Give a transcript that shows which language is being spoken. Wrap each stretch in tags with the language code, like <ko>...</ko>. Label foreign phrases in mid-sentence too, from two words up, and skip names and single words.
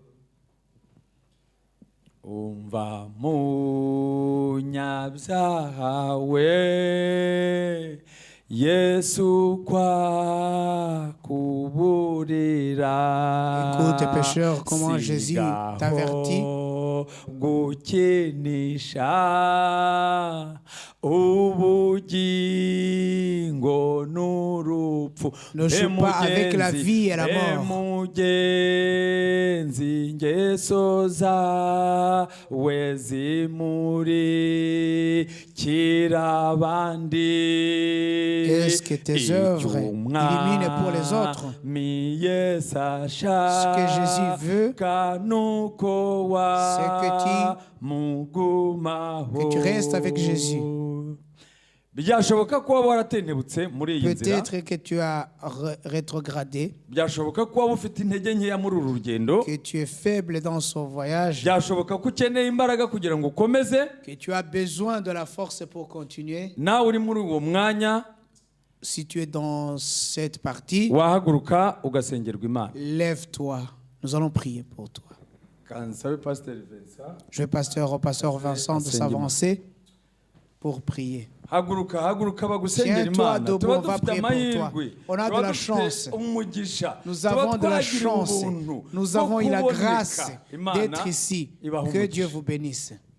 <rw>Umva munyabyaha we, Yesu kwa kuburira.</rw> <fr>Écoute, pécheur, comment Jésus t'avertit.</fr> <rw>Gukinisha ubugingo n'urupfu.</rw> <fr>Ne joue pas avec la vie et la mort.</fr> <rw>Mugenzi ingeso zawe zimurikira abandi.</rw> <fr>Est-ce que tes œuvres illuminent pour les autres? Ce que Jésus veut, c'est que tu restes avec Jésus.</fr> <rw>byashoboka ko waba waratentebutse muri iyi nzira,</rw> <fr>peut-être que tu as rétrogradé,</fr> <rw>byashoboka ko waba ufite intege nkeya muri uru rugendo,</rw> <fr>que tu es faible dans ce voyage,</fr> <rw>byashoboka ko ukeneye imbaraga kugira ngo ukomeze,</rw> <fr>que tu as besoin de la force pour continuer.</fr> <rw>nawe uri muri uwo mwanya.</rw> <fr>Si tu es dans cette partie,</fr> <rw>wahaguruka ugasengerwa Imana.</rw> <fr>lève-toi, nous allons prier pour toi.</fr> <rw>Kansabe Pasteur Vincent.</rw> <fr>Je vais au pasteur Vincent de s'avancer pour prier.</fr> <rw>Haguruka bagusengera</rw> <fr>Tiens-toi</fr> <rw>Imana.</rw> <fr>debout,</fr> <rw>Tuba</rw> <fr>on va</fr> <rw>dufite</rw> <fr>prier pour toi.</fr> <rw>amahirwe,</rw> <fr>On a de</fr> <rw>tuba</rw> <fr>la</fr> <rw>dufite</rw> <fr>chance.</fr> <rw>umugisha,</rw> <fr>Nous</fr> <rw>tuba</rw> <fr>avons de la</fr> <rw>twagira</rw> <fr>chance.</fr> <rw>ubuntu</rw> <fr>Nous</fr> <rw>bwo</rw> <fr>avons eu la</fr> <rw>kuboneka.</rw> <fr>grâce</fr> <rw>Imana</rw> <fr>d'être ici.</fr> <rw>ibaha</rw> <fr>Que Dieu</fr> <rw>umugisha.</rw> <fr>vous bénisse.</fr>